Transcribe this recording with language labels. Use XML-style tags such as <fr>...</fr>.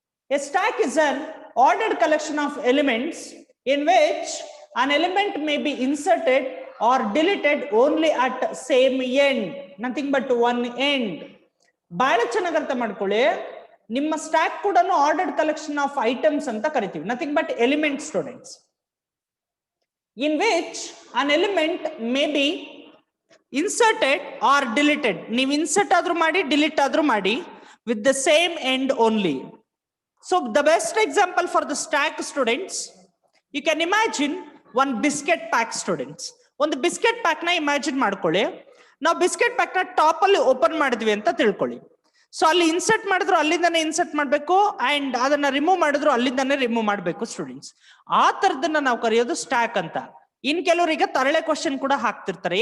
<en>A stack is an ordered collection of elements in which an element may be inserted or deleted only at same end, nothing but one end.</en> <kn>ಬಹಳ ಚೆನ್ನಾಗಿ ಅರ್ಥ ಮಾಡ್ಕೊಳ್ಳಿ. ನಿಮ್ಮ stack ಕೂಡ</kn> <en>ordered collection of items</en> <kn>ಅಂತ ಕರಿತೀವಿ.</kn> <en>Nothing but element students. In which an element may be inserted or deleted.</en> <kn>ನೀವು insert ಆದ್ರೂ ಮಾಡಿ, ಡಿಲೀಟ್ ಆದ್ರೂ ಮಾಡಿ,</kn> <en>With the same end only. So the best example for the stack students, you can imagine one biscuit pack students.</en> <kn>ಒಂದು biscuit pack ನ imagine ಮಾಡ್ಕೊಳ್ಳಿ. ನಾವು biscuit pack ನ ಟಾಪ್ ಅಲ್ಲಿ ಓಪನ್ ಮಾಡಿದ್ವಿ ಅಂತ ತಿಳ್ಕೊಳ್ಳಿ. ಸೊ ಅಲ್ಲಿ ಇನ್ಸರ್ಟ್ ಮಾಡಿದ್ರು ಅಲ್ಲಿಂದಾನೆ ಇನ್ಸರ್ಟ್ ಮಾಡಬೇಕು, ಅಂಡ್ ಅದನ್ನ ರಿಮೂವ್ ಮಾಡಿದ್ರು ಅಲ್ಲಿಂದಾನೆ ರಿಮೂವ್ ಮಾಡಬೇಕು ಸ್ಟೂಡೆಂಟ್ಸ್. ಆ ತರದನ್ನ ನಾವು ಕರೆಯೋದು ಸ್ಟ್ಯಾಕ್ ಅಂತ. ಇನ್ ಕೆಲವರಿಗೆ ತರಳೆ ಕ್ವಶನ್ ಕೂಡ ಹಾಕ್ತಿರ್ತಾರೆ.</kn>